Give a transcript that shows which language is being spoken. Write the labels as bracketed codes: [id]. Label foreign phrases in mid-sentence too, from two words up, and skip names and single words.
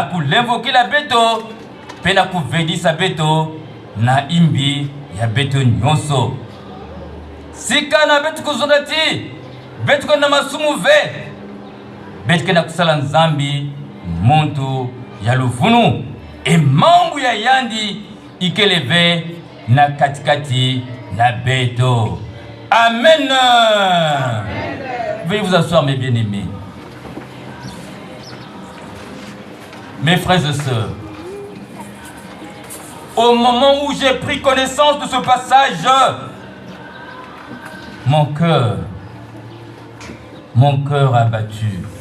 [ktu] kulemvo kila beto pena kuvedisa beto na imbi ya beto nyonso sika na betu kuzondati betu kena masumu ve betu kena kusala Nzambi muntu ya luvunu e mambu ya yandi ikeleve na katikati na beto. Amen. [fr] Veuillez vous asseoir, mes bien-aimés. Mes frères et sœurs, au moment où j'ai pris connaissance de ce passage, mon cœur a battu.